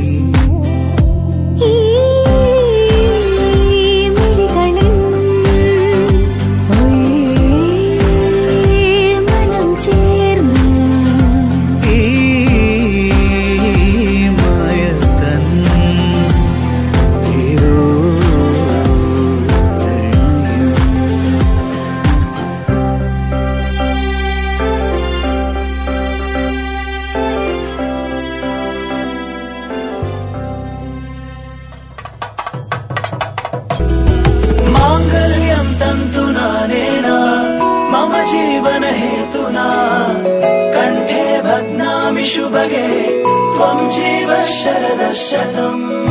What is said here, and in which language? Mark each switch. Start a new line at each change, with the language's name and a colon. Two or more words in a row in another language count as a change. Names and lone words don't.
Malayalam: ഈ മിഴികളിൻ മനം ചേർന്ന് ഈ മായതൻ പേരോ പ്രണയം.
Sanskrit: माङ्गल्यं तन्तुना नेन मम जीवन हेतुना कण्ठे बध्नामि शुभगे त्वं जीव शरदः शतम्.